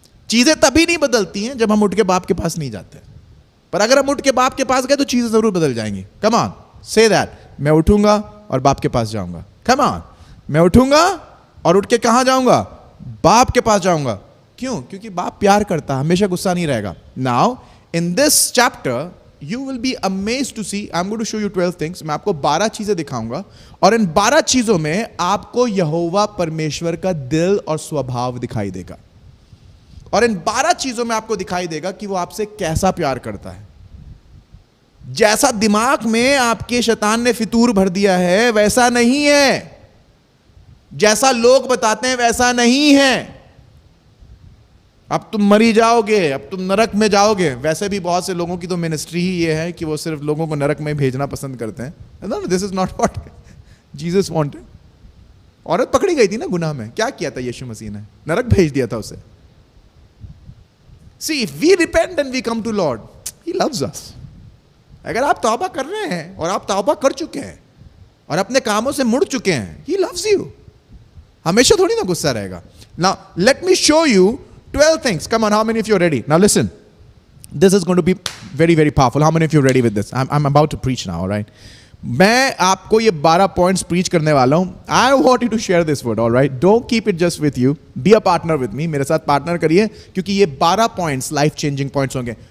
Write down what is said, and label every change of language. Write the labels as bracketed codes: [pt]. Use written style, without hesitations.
[hi] चीजें तभी नहीं बदलती हैं जब हम उठ के बाप के पास नहीं जाते, पर अगर हम उठ के बाप के पास गए तो चीजें जरूर बदल जाएंगी। कम ऑन, से दैट, मैं उठूंगा और बाप के पास जाऊंगा। कम ऑन, मैं उठूंगा और उठ के कहां जाऊंगा? बाप के पास जाऊंगा। क्यों? क्योंकि बाप प्यार करता, हमेशा गुस्सा नहीं रहेगा। [en] Now in this chapter you will be amazed to see, I'm going to show you 12 things. [hi] मैं आपको 12 चीजें दिखाऊंगा, और इन 12 चीजों में आपको यहोवा परमेश्वर का दिल और स्वभाव दिखाई देगा, और इन 12 चीजों में आपको दिखाई देगा कि वो आपसे कैसा प्यार करता है। जैसा दिमाग में आपके शैतान ने फितूर भर दिया है वैसा नहीं है, जैसा लोग बताते हैं वैसा नहीं है। अब तुम मरी जाओगे, अब तुम नरक में जाओगे। वैसे भी बहुत से लोगों की तो मिनिस्ट्री ही ये है कि वो सिर्फ लोगों को नरक में भेजना पसंद करते हैं। This is not what Jesus wanted. औरत पकड़ी गई थी ना गुनाह में, क्या किया था यीशु मसीह ने? नरक भेज दिया था उसे। [en] See, if we repent and we come to Lord, He loves us. [hi] अगर आप तौबा कर रहे हैं और आप तौबा कर चुके हैं और अपने कामों से मुड़ चुके हैं, He loves you. हमेशा थोड़ी ना गुस्सा रहेगा। [en] Now, let me show you 12 things. Come on, how many of you are ready? Now listen. This is going to be very, very powerful. How many of you are ready with this? I'm about to preach now, all right? [hi] मैं आपको ये 12 points preach करने वाला हूं। [en] I want you to share this word, all right? Don't keep it just with you. Be a partner with me. [hi] मेरे साथ partner करिए, क्योंकि ये 12 पॉइंट्स लाइफ चेंजिंग पॉइंट्स होंगे।